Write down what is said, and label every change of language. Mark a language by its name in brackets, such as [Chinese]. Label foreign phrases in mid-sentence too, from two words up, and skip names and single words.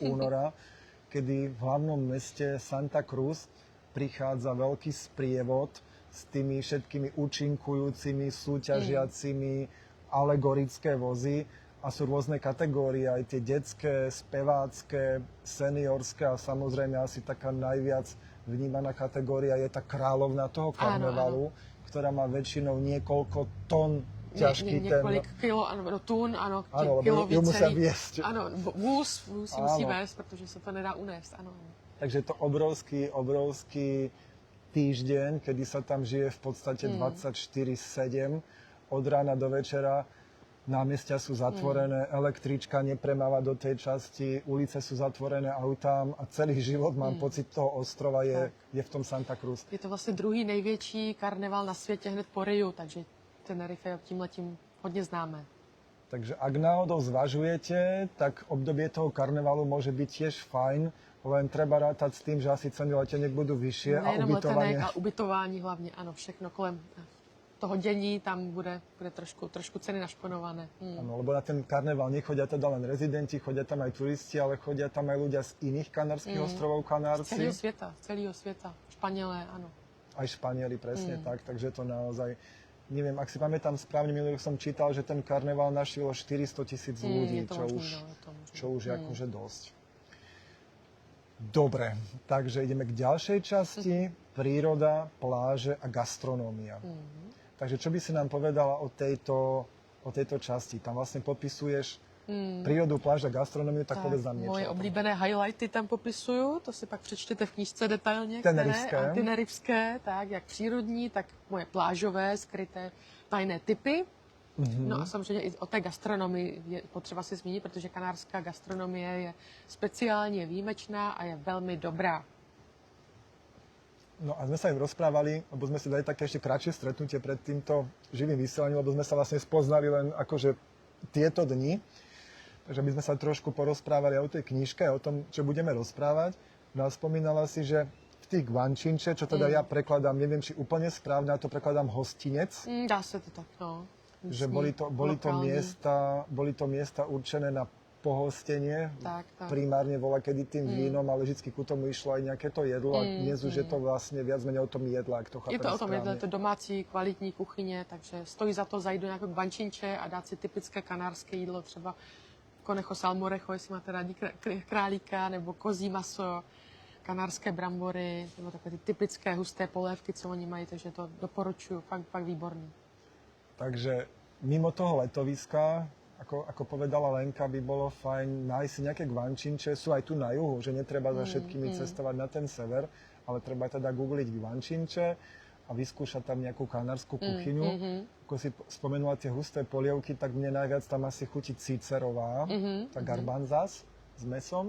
[Slovak] února, kedy v hlavnom meste Santa Cruz prichádza veľký sprievod s tými všetkými účinkujúcimi, súťažiacimi, alegorické vozy a sú rôzne kategórie, aj tie detské, spevácké, seniorské a samozrejme asi taká najviac vnímaná kategória je tá kráľovna toho karnevalu, ktorá má väčšinou niekoľko tón ťažký [Czech] několik kilo, ano, tun, ano, [Slovak] lebo [Czech] kilový [Slovak] ju musia [Czech] celý. [Slovak] viesť. [Czech] Ano, vůz si musí vést, protože se to nedá unést, ano. [Slovak] Takže je to obrovský týždeň, kedy sa tam žije v podstate 24/7, od rána do večera. Námestia sú zatvorené, električka nepremáva do tej časti, ulice sú zatvorené autám a celý život, mám pocit, toho ostrova je v tom Santa Cruz. [Czech] Je to vlastně druhý největší karneval na světě hned po Riu, takže Tenerife tímhletím hodně známe. [Slovak] Takže ak náhodou zvažujete, tak obdobie toho karnevalu môže byť tiež fajn, len treba rátať s tým, že asi ceny leteniek budú vyššie a [Czech] Nejenom [Slovak] ubytovanie. [Czech] letenek, ale ubytování hlavně, ano, všechno kolem. toho dění tam bude trošku ceny našponované. [Slovak] Áno, lebo na ten karneval nechodia teda len rezidenti, chodia tam aj turisti, ale chodia tam aj ľudia z iných kanárskych ostrovov, Kanárci. [Czech] Z celého světa. Španělé, ano. [Slovak] Aj Španieli, presne tak, takže to naozaj, neviem, ak si pamätám správne, minulý rok som čítal, že ten karneval našilo 400 000 ľudí, čo už je akože dosť. Dobre, takže ideme k ďalšej časti, príroda, pláže a gastronómia. Takže čo by si nám povedala o tejto časti? Tam vlastne popisuješ prírodu, pláž a gastronómiu, tak povedz nám niečo. [Czech] Moje oblíbené highlighty tam popisuju, to si pak přečtěte v knížce detailně. Tenerifské, tak jak přírodní, tak moje plážové, skryté tajné typy. No a samozřejmě i o té gastronomii je potřeba si zmínit, protože kanárská gastronomie je speciálně výjimečná a je velmi dobrá. [Slovak] No a sme sa im rozprávali, lebo sme si dali také ešte kratšie stretnutie pred týmto živým vysielaním, lebo sme sa vlastne spoznali len akože tieto dni. Takže by sme sa trošku porozprávali o tej knižke, o tom, čo budeme rozprávať. No a spomínala si, že v tých guančinče, čo teda ja prekladám, neviem, či úplne správne, ja to prekladám hostinec. [Czech] Dá se to tak, no. [Slovak] Že boli to miesta určené na pohostenie, [Czech] tak. [Slovak] primárne voľa kedy tým vínom, ale vždycky ku tomu išlo aj nejaké to jedlo a dnes už je to vlastne viac menej o tom jedle, ak to chápem [Czech] Je to o tom [Slovak] správne. [Czech] jedle, to domácí kvalitní kuchyně, takže stojí za to zajít do nějakého guančinče a dát si typické kanárské jídlo, třeba conejo salmorejo, jestli máte rádi králíka, nebo kozí maso, kanárské brambory, nebo takové ty typické husté polévky, co oni mají, takže to doporučuju, fakt výborný. [Slovak] Takže mimo toho letoviska, ako povedala Lenka, by bolo fajn nájsť si nejaké guančinče, sú aj tu na juhu, že netreba za všetkými cestovať na ten sever, ale treba teda googliť guančinče a vyskúšať tam nejakú kanárskú kuchyňu. Ako si spomenula tie husté polievky, tak mne najviac tam asi chutí cícerová, tá garbanzas s mesom.